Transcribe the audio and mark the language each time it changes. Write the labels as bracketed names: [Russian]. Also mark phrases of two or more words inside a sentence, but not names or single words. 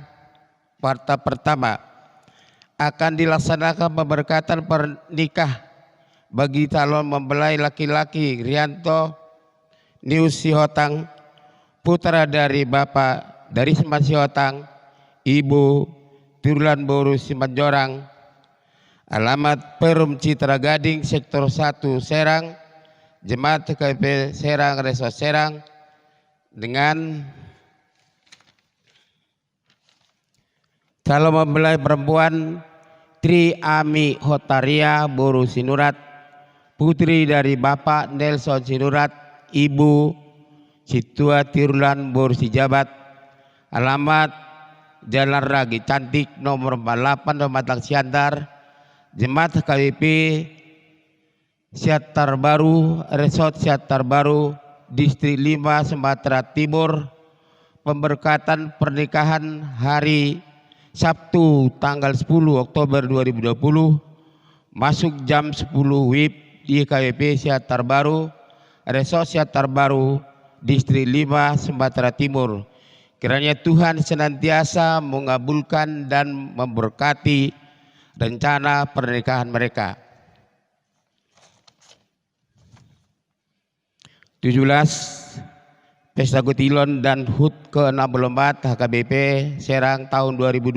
[Indonesian] Warta pertama, akan dilaksanakan pemberkatan pernikah bagi calon mempelai laki-laki Rianto Nius Sihotang, putra dari Bapak dari Siman Sihotang, Ibu Tirulan Boru Simanjorang. Alamat Perum Citra Gading, Sektor 1 Serang, Jemaat HKBP Serang, Resort Serang, dengan calon mempelai perempuan Tri Ami Hotaria Boru Sinurat, putri dari Bapak Nelson Sinurat, Ibu Situa Tirulan Boru Sijabat. Alamat Jalan Ragi Cantik nomor 48 Pematang Siantar, Jemaat HKBP Siatar Baru, Resort Siatar Baru, Distrik 5 Sumatera Timur. Pemberkatan pernikahan hari Sabtu tanggal 10 Oktober 2020 masuk jam 10 WIB di HKBP Siatar Baru, Resort Siatar Baru, Distrik 5 Sumatera Timur. Kiranya Tuhan senantiasa mengabulkan dan memberkati rencana pernikahan mereka. 17. Pesta Gutilon dan HUT ke-64 HKBP Serang tahun 2020.